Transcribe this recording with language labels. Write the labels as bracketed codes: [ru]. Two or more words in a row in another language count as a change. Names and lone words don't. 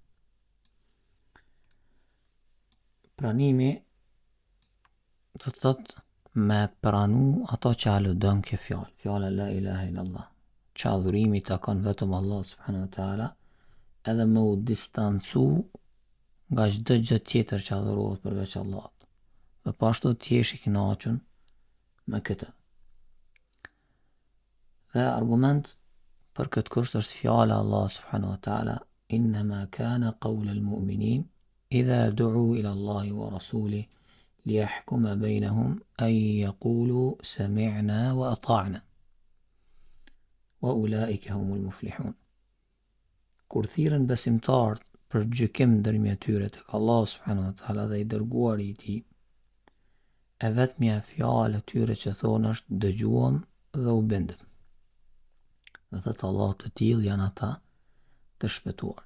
[sq] Pranimi do të thotë me pranu ato që aludon kjo fjalë, fjala [ar] لا إله إلا الله, [sq] që adhurimi i takon vetëm Allah [ar] سبحانه وتعالى, [sq] edhe me u distancu nga çdo gjë tjetër që adhurohet përveç Allahut. Dhe pashtu të jesh i kënaqur me këtë. Dhe argument për këtë kusht është fjala Allah [ar] سبحانه وتعالى، إنما كان قول المؤمنين إذا دعوا إلى الله ورسوله ليحكم بينهم أن يقولوا سمعنا وأطعنا وأولئك هم المفلحون. [sq] Kur thirrën besimtarët për gjykim ndërmjet tyre tek Allah [ar] سبحانه وتعالى [sq] dhe i dërguari i tij, e vetmja fjalë e tyre që thonë është dëgjuam dhe u bindëm. Dhe thëtë Allah të tillë janë ata të shpëtuar.